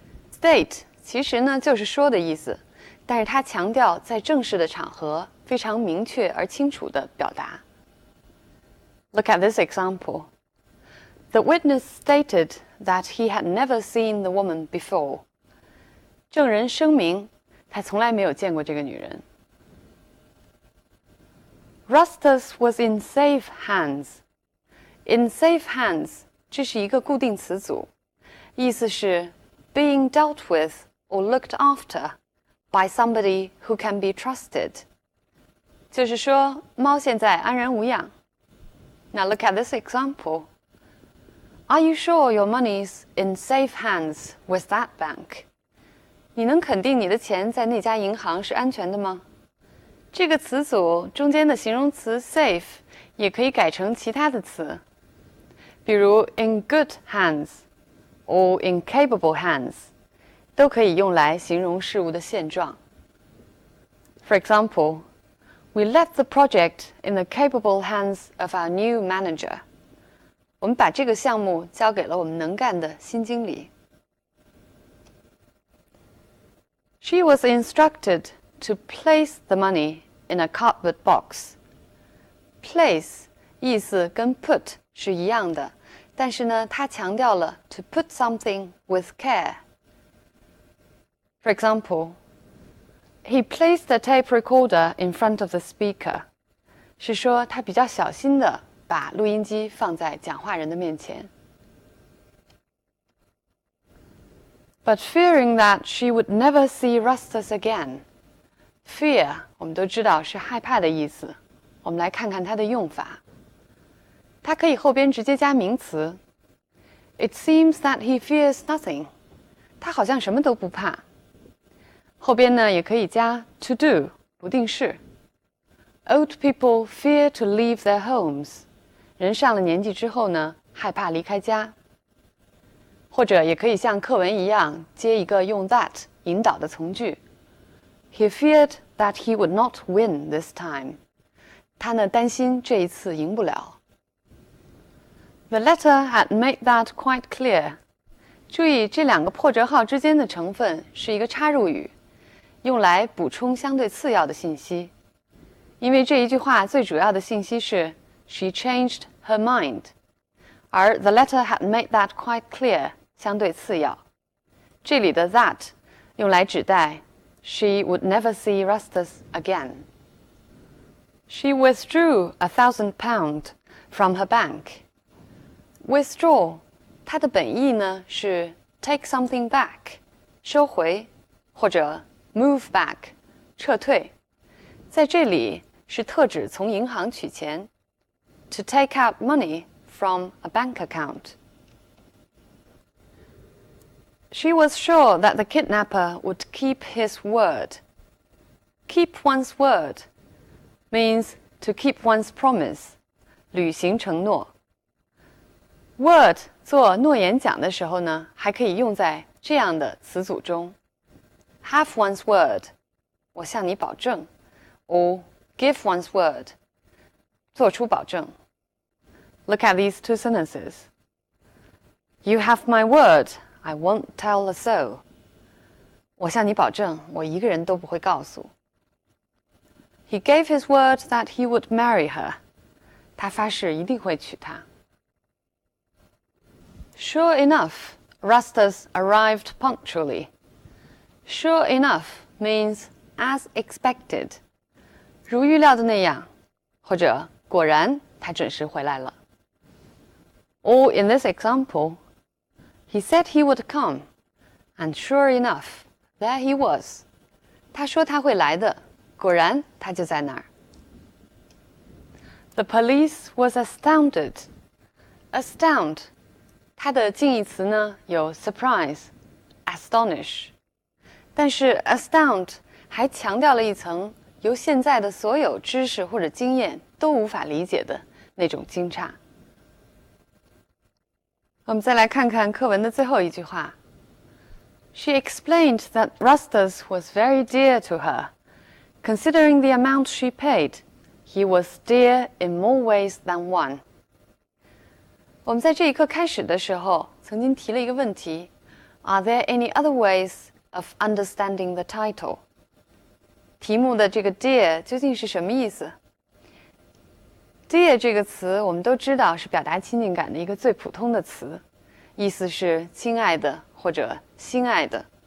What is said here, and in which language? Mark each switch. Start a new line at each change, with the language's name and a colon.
Chinese: State 其实呢就是说的意思，但是他强调在正式的场合非常明确而清楚地表达。
English: Look at this example. The witness stated that he had never seen the woman before.
Chinese: 证人声明他从来没有见过这个女人。
English: Rustus was in safe hands. In safe hands
Chinese: 这是一个固定词组，意思是
English: being dealt with or looked after by somebody who can be trusted.
Chinese: 就是说猫现在安然无恙。
English: Now look at this example. Are you sure your money's in safe hands with that bank?
Chinese: 你能肯定你的钱在那家银行是安全的吗？这个词组中间的形容词 safe 也可以改成其他的词，比如
English: in good hands or in capable hands
Chinese: 都可以用来形容事物的现状。
English: For example, we left the project in the capable hands of our new manager.
Chinese: 我们把这个项目交给了我们能干的新经理。
English: She was instructed to place the money in a cardboard box.
Chinese: Place 意思跟 put 是一样的，但是呢，它强调了
English: to put something with care. For example, he placed the tape recorder in front of the speaker.
Chinese: 是说他比较小心的把录音机放在讲话人的面前。
English: But fearing that she would never see Rustus again.
Chinese: Fear 我们都知道是害怕的意思，我们来看看它的用法。它可以后边直接加名词。
English: It seems that he fears nothing.
Chinese: 他好像什么都不怕。后边呢也可以加 to do 不定式。
English: Old people fear to leave their homes.
Chinese: 人上了年纪之后呢，害怕离开家。或者也可以像课文一样接一个用 that 引导的从句。
English: He feared that he would not win this time.
Chinese: 他呢担心这一次赢不了。
English: The letter had made that quite clear.
Chinese: 注意这两个破折号之间的成分是一个插入语，用来补充相对次要的信息。因为这一句话最主要的信息是
English: She changed her mind.
Chinese: 而
English: the letter had made that quite clear
Chinese: 相对次要。这里的
English: that
Chinese: 用来指代
English: She would never see Rustus again. She withdrew £1,000 from her bank.
Chinese: Withdraw 它的本意呢是
English: take something back
Chinese: 收回，或者
English: move back
Chinese: 撤退。在这里是特指从银行取钱
English: to take out money from a bank account. She was sure that the kidnapper would keep his word. Keep one's word means to keep one's promise,
Chinese: 履行承诺。 Word 做诺言讲的时候呢，还可以用在这样的词组中 ：
English: have one's word，
Chinese: 我向你保证 ；or
English: give one's word，
Chinese: 做出保证。
English: Look at these two sentences. You have my word, I won't tell a soul.
Chinese: 我向你保证，我一个人都不会告诉。
English: He gave his word that he would marry her.
Chinese: 他发誓一定会娶她。
English: Sure enough, Rustus arrived punctually. Sure enough means as expected.
Chinese: 如预料的那样，或者果然他准时回来了。
English: Or in this example, he said he would come, and sure enough, there he was.
Chinese: 他说他会来的，果然他就在那儿。
English: The police was astounded.
Chinese: Astound, 它的近义词呢有 surprise, astonish. 但是 astound 还强调了一层由现在的所有知识或者经验都无法理解的那种惊诧。我们再来看看课文的最后一句话。
English: She explained that Rustus was very dear to her. Considering the amount she paid, he was dear in more ways than one.
Chinese: 我们在这一课开始的时候，曾经提了一个问题 ：
English: Are there any other ways of understanding the title?
Chinese: 题目的这个 dear 究竟是什么意思 ？Dear 这个词我们都知道是表达亲近感的一个最普通的词，意思是亲爱的或者心爱的。